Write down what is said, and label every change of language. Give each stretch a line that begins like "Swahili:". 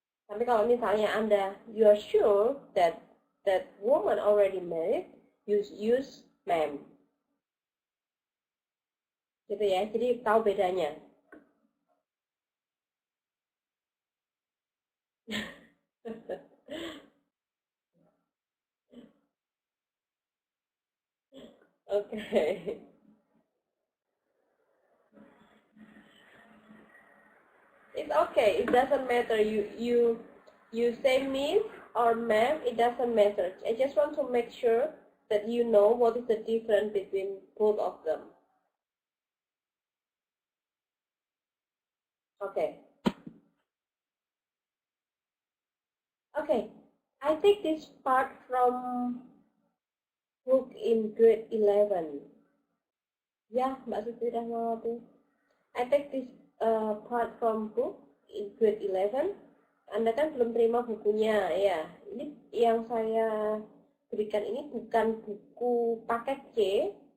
Indonesian: Tapi kalau misalnya Anda,
English: you are sure that that woman already married, use ma'am.
Indonesian: Gitu ya, jadi tahu bedanya.
English: Okay. It's okay. It doesn't matter. You say miss or ma'am. It doesn't matter. I just want to make sure that you know what is the difference between both of them. Okay. Okay. I take this part from book in grade 11. Ya, Mbak Siti Rahmawati. I take this part from book in grade 11.
Indonesian: Anda kan belum terima bukunya, ya. Ini yang saya berikan ini bukan buku paket C.